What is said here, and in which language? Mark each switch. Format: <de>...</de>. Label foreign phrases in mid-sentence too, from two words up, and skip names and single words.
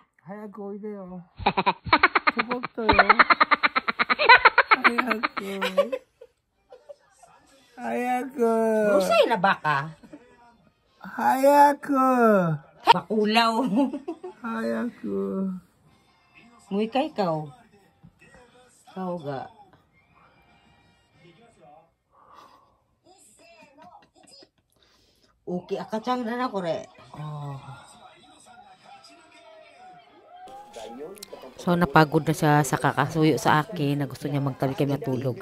<ja>早くおいでよ。ちょこっとよ。早く。早く。うるさいな、バカ。早く。</ja> <tl>Bakulaw.</tl> <ja>早く。もう一回</ja> <tl>ikaw. Ikaw</tl> <ja>ga.</ja> <tl>Okay, akachang na na kore. So napagod na siya sa kakasuyo sa akin na gusto niya magtabi kami matulog.</tl>